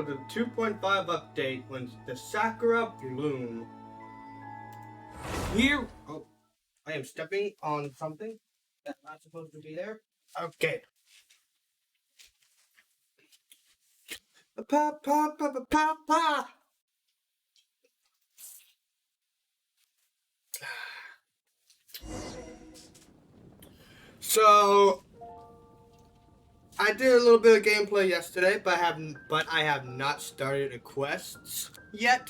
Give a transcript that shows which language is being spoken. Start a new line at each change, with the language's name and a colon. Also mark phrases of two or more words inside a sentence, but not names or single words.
English: The 2.5 update when the Sakura Bloom. Here. Oh, I am stepping on something that's not supposed to be there. Okay. Pa pa pa pa pa pa. So I did a little bit of gameplay yesterday, but I have not started the quests yet.